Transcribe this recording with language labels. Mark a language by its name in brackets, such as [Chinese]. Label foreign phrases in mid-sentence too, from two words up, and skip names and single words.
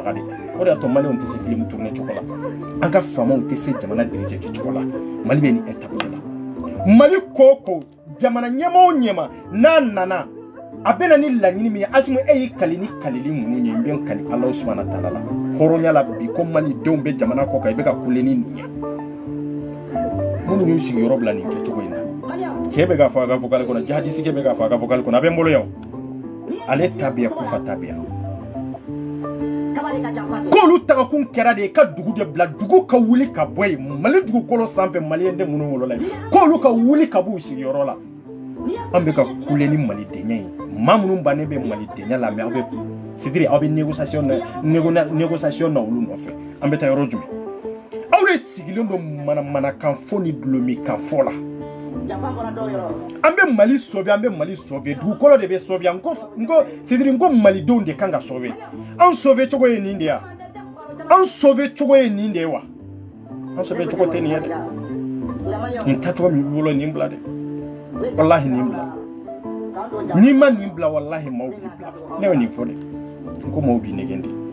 [Bambara] de o de y'a to Maliyɛnw tɛ se [French] film tourner [Bambara] cogo la an ka faamaw tɛ se jamana dirige kɛcogo la Mali bɛ nin étape de la Mali ko ko jamana ɲɛmaa o ɲɛmaa n'a nana a bɛ na ni laɲini min ye Asimu e y'i kali ni kalili minnu ye n bɛ n kali Alahu subahana taala la hɔrɔnya la bi ko Malidenw bɛ jamana kɔ kan i bɛ ka kule ni nin ye minnu y'u sigiyɔrɔ bila nin kɛcogo in na cɛ bɛ k'a fɔ a ka vocal kɔnɔ jihadiste bɛ k'a fɔ a ka vocal kɔnɔ a bɛ n bolo yan ale tabiya kufa tabiya k'olu tagakun kɛra de ka dugu de bila dugu ka wuli ka bɔ yen Mali dugukolo sanfɛ Maliyɛn de minnu wolola yen k'olu ka wuli ka b'u sigiyɔrɔ la an bɛ ka kule ni malidenya ye maa minnu bannen bɛ malidenya la mais aw bɛ [French] c'est-à-dire [Bambara] aw bɛ négociation na olu nɔfɛ an bɛ taa yɔrɔ jumɛn aw de sigilen don manamanakan fɔ ni dulomikan fɔ la an bɛ Mali sauver an bɛ Mali sauver dugukolo de bɛ sauver n ko [French] c'est-à-dire [Bambara] n ko malidenw de kan ka sauver an sauver cogo ye nin de ya an sauver cogo ye nin de ye wa an sauver cogo tɛ nin ye dɛ nin tacogo min b'i bolo nin bila dɛ wallahi nin bila ni ma nin bila wallahi maaw b'i bila ne bɛ nin fɔ dɛ n ko maaw b'i nɛgɛn de